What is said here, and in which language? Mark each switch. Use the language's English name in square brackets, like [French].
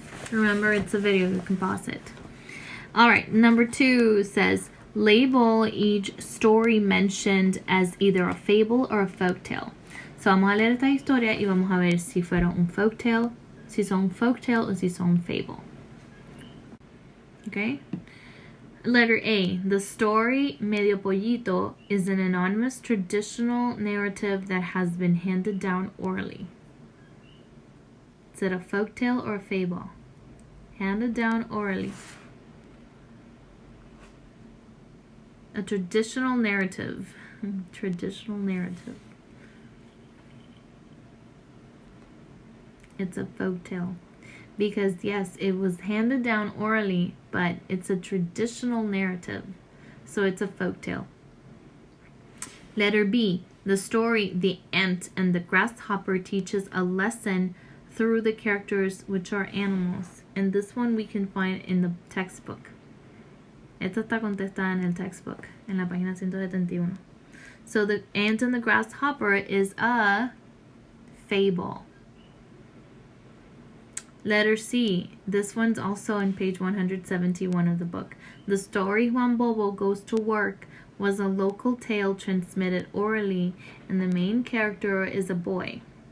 [English] Remember, it's a video, you can pause it. Alright, number 2 says, label each story mentioned as either a fable or a folktale. [Spanish] So vamos a leer esta historia y vamos a ver si fueron un folktale, si son un folktale o si son un fable. [English] Okay? Letter A. The story Medio Pollito is an anonymous traditional narrative that has been handed down orally. Is it a folktale or a fable? Handed down orally. A traditional narrative. Traditional narrative. It's a folktale. Because yes, it was handed down orally, but it's a traditional narrative. So it's a folktale. Letter B. The story The Ant and the Grasshopper teaches a lesson through the characters, which are animals. And this one we can find in the textbook. [Spanish] Esta está contestada en el textbook, en la página 171. [English] So The Ant and the Grasshopper is a fable. Letter C. This one's also on page 171 of the book. The story Juan Bobo Goes to Work was a local tale transmitted orally, and the main character is a boy.